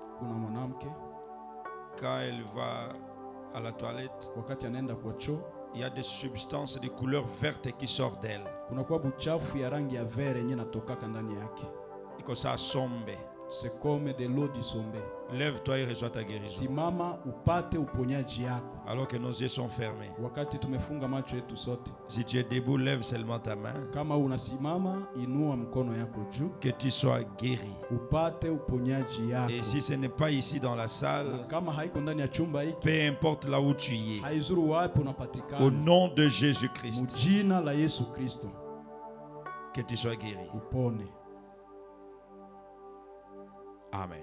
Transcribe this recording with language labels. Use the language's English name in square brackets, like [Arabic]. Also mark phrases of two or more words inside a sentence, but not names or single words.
[French] Quand elle va à la toilette, il y a des substances de couleur verte qui sortent d'elle. Et que ça sombe. C'est comme de l'eau du sommet. Lève-toi et reçois ta guérison. [Swahili] Simama upate uponyaji yako. [French] Alors que nos yeux sont fermés. [Swahili] Wakati tumefunga macho yetu sote. [French] Si tu es debout, lève seulement ta main. [Swahili] Kama unasimama, inua mkono yako juu. [French] Que tu sois guéri. [Swahili] Upate uponyaji yako. [French] Et si ce n'est pas ici dans la salle, [Swahili] kama haiko ndani ya chumba hiki, [French] peu importe là où tu es. [Swahili] Haizuru wapi unapatikana. [French] Au nom de Jésus-Christ. [Swahili] Mjina la Yesu Kristo. [French] Que tu sois guéri. [Swahili] Upone. Amen.